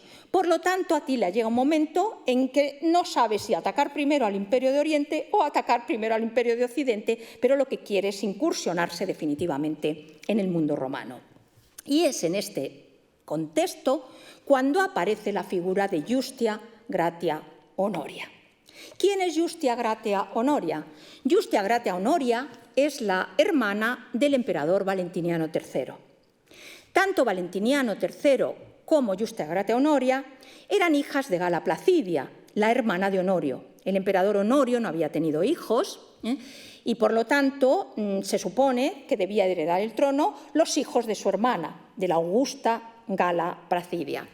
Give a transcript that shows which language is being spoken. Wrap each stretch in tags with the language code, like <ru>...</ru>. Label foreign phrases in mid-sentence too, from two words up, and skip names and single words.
<es>Por lo tanto, Atila llega un momento en que no sabe si atacar primero al imperio de Oriente o atacar primero al imperio de Occidente, pero lo que quiere es incursionarse definitivamente en el mundo romano. Y es en este contexto cuando aparece la figura de Justia Gratia Honoria. ¿Quién es Justia Gratia Honoria? Justia Gratia Honoria es la hermana del emperador Valentiniano III. Tanto Valentiniano III como Justia Gratia Honoria eran hijas de Gala Placidia, la hermana de Honorio. El emperador Honorio no había tenido hijos y por lo tanto se supone que debía heredar el trono los hijos de su hermana, de la augusta Gala Placidia.</es>